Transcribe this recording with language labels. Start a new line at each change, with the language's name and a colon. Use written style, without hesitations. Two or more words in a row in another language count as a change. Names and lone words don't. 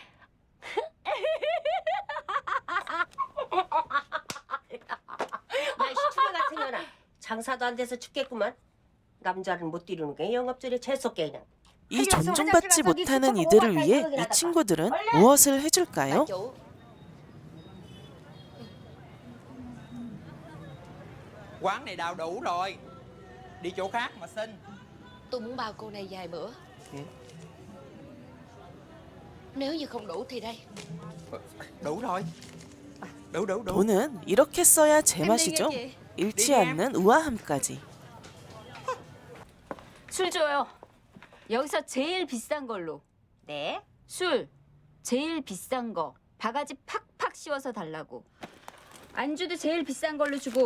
Korean: 야, 시추가 같은 년아. 장사도 안 돼서 죽겠구만. 남자를 못 이루는 게 영업줄에 재수없게 그냥. 이 존중받지 못하는 이들을 위해 이 친구들은 무엇을 해줄까요?
Vietnamese: chủ. quán này đào đủ rồi. Đi chỗ khác mà xin. Tôi muốn bao cô này vài bữa. Nếu như không đủ thì đây. Đủ rồi. Đủ.
Korean: 돈은 이렇게 써야 제맛이죠. 잃지 않는 우아함까지. 술 줘요. 여기서 제일 비싼 걸로. 네. 술 제일 비싼 거. 바가지 팍팍 씌워서 달라고. 안주도 제일 비싼 걸로 주고.